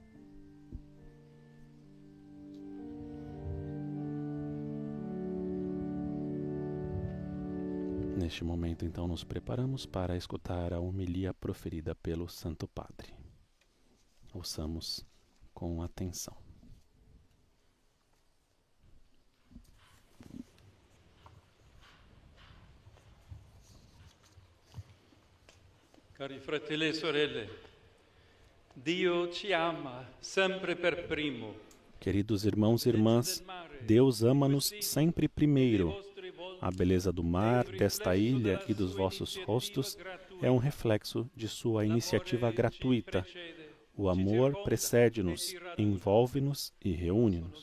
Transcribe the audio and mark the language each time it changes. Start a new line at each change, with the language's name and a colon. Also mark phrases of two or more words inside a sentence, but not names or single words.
Portuguese: Neste momento, então, nos preparamos para escutar a homilia proferida pelo Santo Padre. Ouçamos com atenção.
Italian: Cari fratelli e sorelle, Dio ci ama sempre per primo.
Portuguese: Queridos irmãos e irmãs, Deus ama-nos sempre primeiro. A beleza do mar, desta ilha e dos vossos rostos é um reflexo de sua iniciativa gratuita. O amor precede-nos, envolve-nos e reúne-nos.